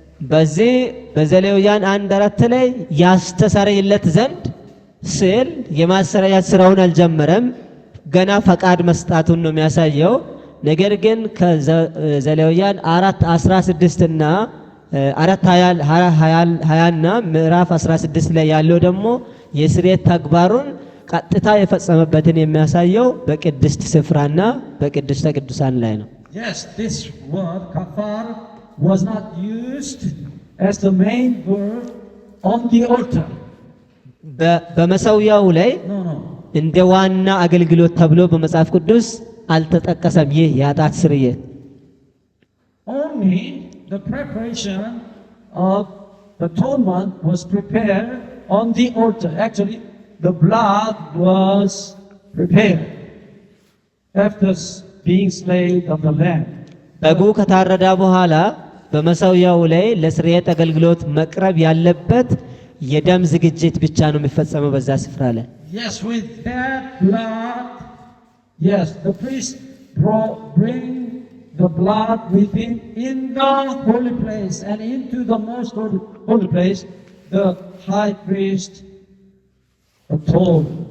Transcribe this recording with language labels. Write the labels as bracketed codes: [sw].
[am] በዚህ በዘሌዋውያን 1:4 ላይ ያስተሰርይለት ዘንድ ስል የማሰሪያት ስራውን አልጀመረም፣ ገና ፈቃድ መስጣቱን ነው የሚያሳየው። ነገር ግን ከዘሌዋውያን 4:16 እና 4:20 እና ምዕራፍ 16 ላይ ያለው ደግሞ የስርየት ተግባሩን ቀጥታ የፈጸመበትን የሚያሳየው በቅድስት ስፍራና በቅድስተ ቅዱሳን ላይ ነው። [en] Yes, this word kafar was not used as the main verb on the altar. [am] በመሰዊያው ላይ [en] No. [am] እንደ ዋና አገልግሎት ተብሎ በመጽሐፍ ቅዱስ አልተጠቀሰም። ይህ የኃጢአት ስርየት [en] only the preparation of the atonement was prepared on the altar. Actually, the blood was prepared after being slain of the lamb. [am] በጉ ከታረዳ በኋላ በመሰዊያው ላይ ለስርየት አገልግሎት መቅረብ ያለበት የደም ዝግጅት ብቻ ነው የሚፈጸመው በዛ ስፍራ ላይ። [en] Yes, with that blood, yes, the priest bring the blood with him in the holy place, and into the most holy place, the high priest atoned.